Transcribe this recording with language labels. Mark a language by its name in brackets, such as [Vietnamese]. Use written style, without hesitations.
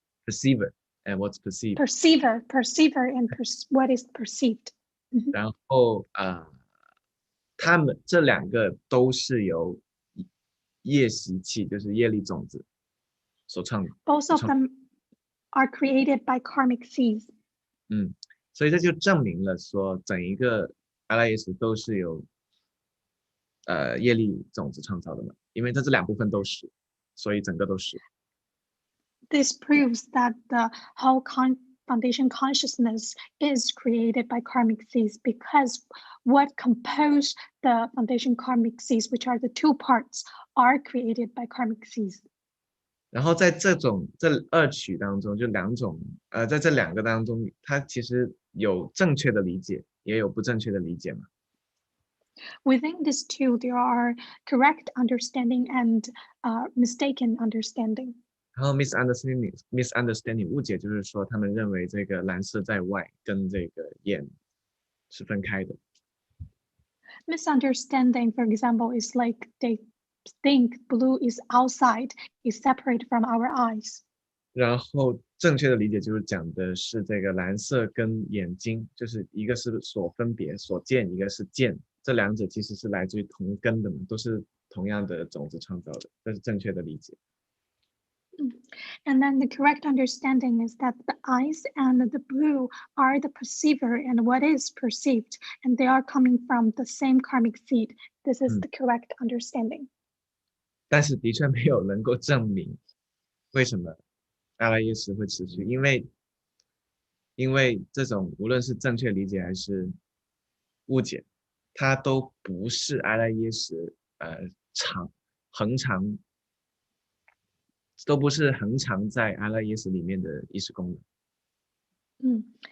[English] Perceiver and what's perceived. Perceiver and what is perceived. [Chinese] 然后他们这2个都是由业习气，就是业力种子所创的。 [English] Both of them are created by karmic seeds. [Chinese] 所以这就证明了说，整一个阿赖耶识都是由业力种子创造的嘛，因为这2部分都是，所以整个都是。 [English] This proves that the whole foundation consciousness is created by karmic seeds because what compose the foundation karmic seeds, which are the 2 parts, are created by karmic seeds. [Chinese] 然后在这2曲当中，就2种在这2个当中，它其实有正确的理解，也有不正确的理解嘛。 [English] Within these 2, there are correct understanding and mistaken understanding. [Chinese] 然后 misunderstanding 误解就是说，他们认为这个蓝色在外，跟这个眼是分开的。 [English] Misunderstanding, for example, is like they think blue is outside, is separate from our eyes. [Chinese] 然后正确的理解就是讲的是这个蓝色跟眼睛，就是一个是所分别所见，一个是见，这两者其实是来自于同根的嘛，都是同样的种子创造的，这是正确的理解。 [English] And then the correct understanding is that the eyes and the blue are the perceiver and what is perceived, and they are coming from the same karmic seed. This is the correct understanding. [Chinese] 但是的确没有能够证明为什么阿赖耶识会持续，因为这种无论是正确理解还是误解，它都不是阿赖耶识恒常都不是恒常在阿赖耶识里面的意识功能。